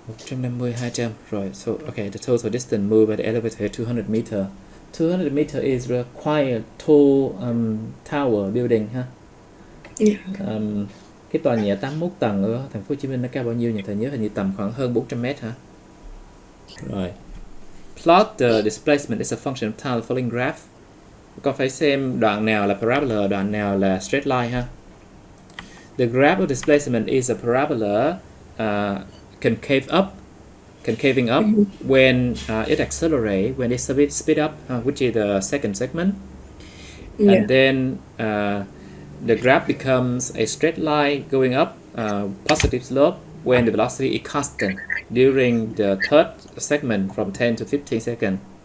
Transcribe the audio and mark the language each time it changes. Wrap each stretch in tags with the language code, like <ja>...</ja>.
<en>Right, so okay, the total distance moved by the elevator 200 meter. 200 meter is quite tall tower building. Yeah.</en> <vi>Cái tòa nhà 81 tầng ở thành phố Hồ Chí Minh nó cao bao nhiêu nhỉ? Thầy nhớ hình như tầm khoảng hơn 400 mét hả? Rồi.</vi> <en>Plot the displacement is a function of time following graph.</en> <vi>Con phải xem đoạn nào là parabola, đoạn nào là straight line ha.</vi> <en>The graph of displacement is a parabola concaving up when it accelerates, when it speed up, which is the second segment. Yeah. And then the graph becomes a straight line going up, positive slope, when the velocity is constant during the third segment from 10 to 15 seconds.</en>